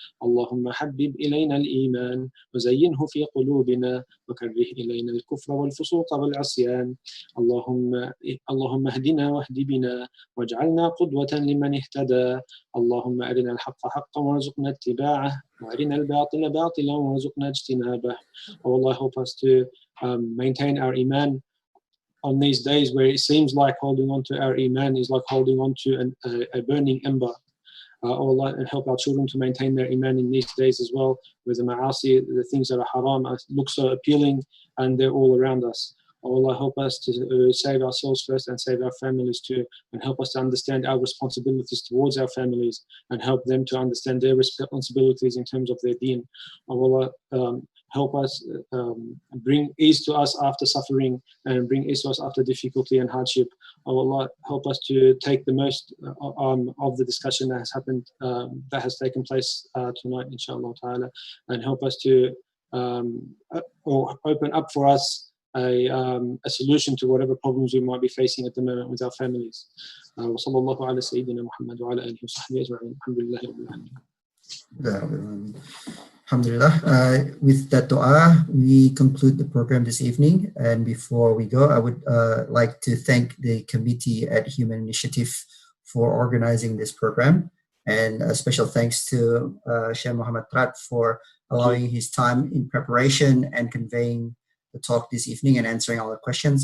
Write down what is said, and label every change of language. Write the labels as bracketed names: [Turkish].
[Arabic] اللهم حبب إلينا الإيمان وزينه في قلوبنا وكره إلينا الكفر والفسوق والعصيان. اللهم اهدنا واهد بنا واجعلنا قدوة لمن اهتدى. اللهم أرنا الحق حقا وارزقنا اتباعه وأرنا الباطل باطلا وارزقنا اجتنابه. [English] Oh Allah, help us to maintain our iman on these days where it seems like holding on to our iman is like holding on to a burning ember. Oh Allah, and help our children to maintain their iman in these days as well, where the [Arabic] ma'asi, [English] the things that are haram, look so appealing and they're all around us. Oh Allah, help us to save ourselves first and save our families too, and help us to understand our responsibilities towards our families and help them to understand their responsibilities in terms of their deen. Oh Allah, help us bring ease to us after suffering and bring ease to us after difficulty and hardship. Oh Allah, help us to take the most of the discussion that has happened, that has taken place tonight, [Arabic] inshallah ta'ala, [English] and help us to or open up for us a solution to whatever problems we might be facing at the moment with our families. [Arabic] وصلى الله على سيدنا محمد وعلى آله وصحبه أجمعين. الحمد لله رب العالمين. Alhamdulillah. [English] With that dua, we conclude the program this evening. And before we go, I would like to thank the committee at Human Initiative for organizing this program. And a special thanks to Sheikh Mohammad Trad for allowing his time in preparation and conveying the talk this evening and answering all the questions.